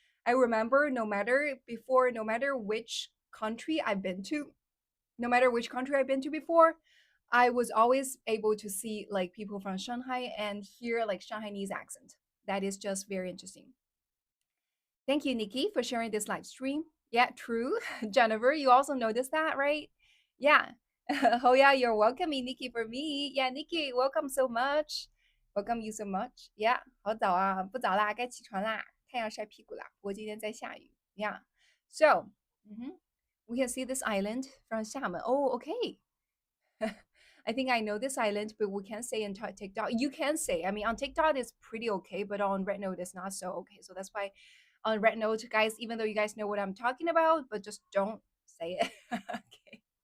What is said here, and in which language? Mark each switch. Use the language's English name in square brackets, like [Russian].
[English] I remember no matter which country I've been to, no matter which country I've been to before, I was always able to see like people from Shanghai and hear like Shanghainese accent. That is just very interesting. Thank you, Nikki, for sharing this live stream. Yeah, true. Jennifer, you also noticed that, right? Yeah. Oh yeah, you're welcoming Nikki for me. Yeah, Nikki, welcome so much. Welcome you so much. [Chinese] Yeah, 好早啊，不早啦，该起床啦，太阳晒屁股啦。不过今天在下雨。 [English] Yeah. So, we can see this island from Xiamen. Oh, okay. I think I know this island, but we can't say on TikTok. You can say. I mean, on TikTok it's pretty okay, but on Red Note it's not so okay. So that's why on Red Note, guys, even though you guys know what I'm talking about, but just don't say it. Okay.